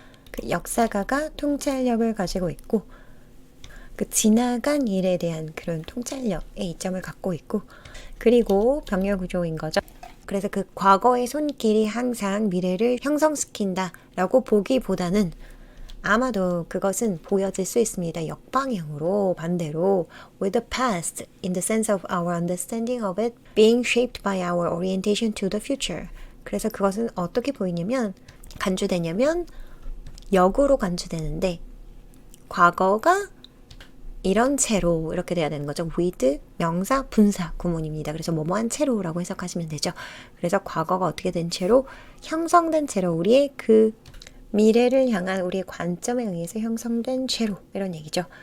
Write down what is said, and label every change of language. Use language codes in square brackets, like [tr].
[ko] 그 역사가가 통찰력을 가지고 있고 그 지나간 일에 대한 그런 통찰력의 이점을 갖고 있고 그리고 병렬 구조인 거죠. 그래서 그 과거의 손길이 항상 미래를 형성시킨다 라고 보기보다는 아마도 그것은 보여질 수 있습니다. 역방향으로 반대로 [en] with the past in the sense of our understanding of it being shaped by our orientation to the future. [ko] 그래서 그것은 어떻게 보이냐면 간주되냐면 역으로 간주되는데 과거가 이런 채로 이렇게 돼야 되는 거죠. with 명사 분사 구문입니다. 그래서 뭐뭐한 채로라고 해석하시면 되죠. 그래서 과거가 어떻게 된 채로 형성된 채로 우리의 그 미래를 향한 우리의 관점에 의해서 형성된 채로 이런 얘기죠.